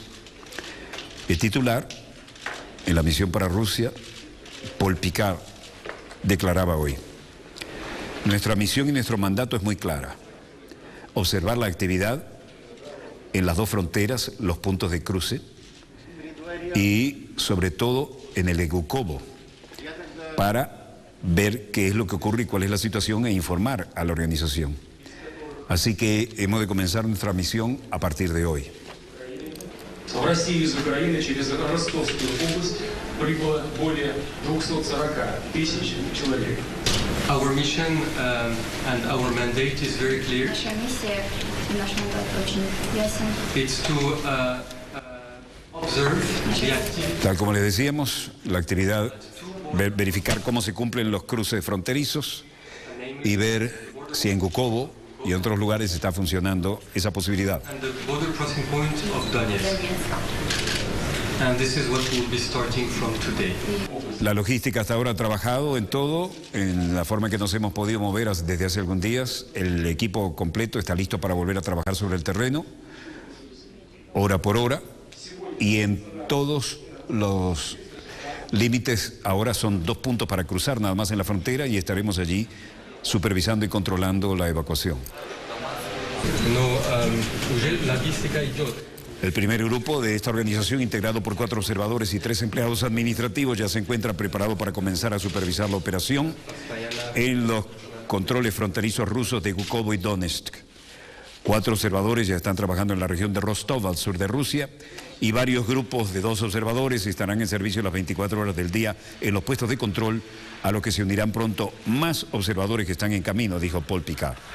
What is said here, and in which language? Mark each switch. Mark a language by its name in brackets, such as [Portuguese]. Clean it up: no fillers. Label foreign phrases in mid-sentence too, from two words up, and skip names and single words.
[Spanish] El titular en la misión para Rusia, Paul Picard, declaraba hoy: nuestra misión y nuestro mandato es muy clara: observar la actividad en las dos fronteras, los puntos de cruce, y sobre todo en el Egukovo, para ver qué es lo que ocurre y cuál es la situación e informar a la organización. Así que hemos de comenzar nuestra misión a partir de hoy. [Russian] В Россию из Украины через Ростовскую область прибыло более 240 тысяч человек. [English] Our mission and our mandate is very clear. [Russian] Наша миссия и наш мандат очень ясен. [English] It's to observe the activity. [Spanish] Tal como les decíamos, la actividad, verificar cómo se cumplen los cruces fronterizos y ver si en Gukovo y en otros lugares está funcionando esa posibilidad. [English] And the border crossing point of Donetsk. And this is what we'll be starting from today. [Spanish] La logística hasta ahora ha trabajado en todo, en la forma en que nos hemos podido mover desde hace algunos días. El equipo completo está listo para volver a trabajar sobre el terreno, hora por hora, y en todos los límites ahora son 2 puntos para cruzar nada más en la frontera, y estaremos allí supervisando y controlando la evacuación. [Russian] уже логистика идет. [Spanish] El primer grupo de esta organización, integrado por 4 observadores y 3 empleados administrativos, ya se encuentra preparado para comenzar a supervisar la operación en los controles fronterizos rusos de Gúkovo y Donetsk. 4 observadores ya están trabajando en la región de Rostov, al sur de Rusia, y varios grupos de 2 observadores estarán en servicio las 24 horas del día en los puestos de control, a los que se unirán pronto más observadores que están en camino, dijo Paul Picard.